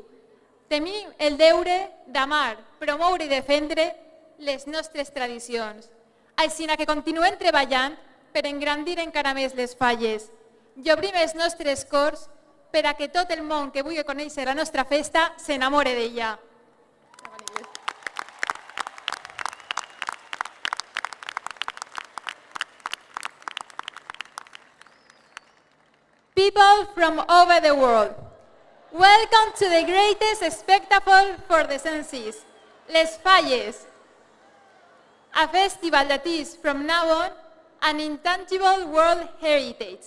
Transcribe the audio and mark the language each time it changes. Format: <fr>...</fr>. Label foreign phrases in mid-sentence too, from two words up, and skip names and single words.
<ca>Tenim el deure d'amar, promoure i defendre les nostres tradicions. Així que continuem treballant per engrandir encara més les falles i obrim els nostres cors per a que tot el món que vulgui conèixer la nostra festa s'enamore d'ella.</ca> <en>People from over the world, welcome to the greatest spectacle for the senses, Les Falles, a festival that is, from now on, an intangible world heritage.</en>